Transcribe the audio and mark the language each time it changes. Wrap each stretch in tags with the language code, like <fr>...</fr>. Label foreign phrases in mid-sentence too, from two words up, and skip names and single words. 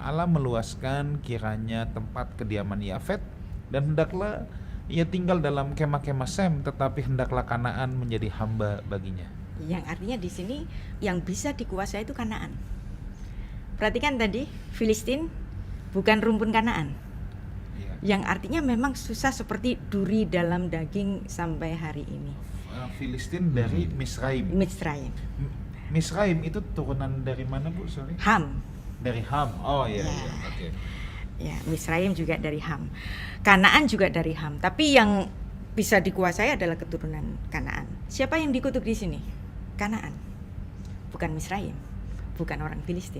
<id>Allah meluaskan kiranya tempat kediaman Yafet, dan hendaklah ia tinggal dalam kemah-kemah Sem, tetapi hendaklah Kanaan menjadi hamba baginya. Yang artinya di sini yang bisa dikuasai itu Kanaan. Perhatikan tadi, Filistin bukan rumpun Kanaan. Iya. Yang artinya memang susah seperti duri dalam daging sampai hari ini. Filistin dari Misraim. Mitzrayim. Misraim itu turunan dari mana, Bu? Sorry. Ham. Dari Ham. Oh iya, Ya. iya. Oke. Ya, Misraim juga dari Ham. Kanaan juga dari Ham. Tapi yang bisa dikuasai adalah keturunan Kanaan. Siapa yang dikutuk di sini? Kanaan. Bukan Misraim. Bukan orang Filistin.</id>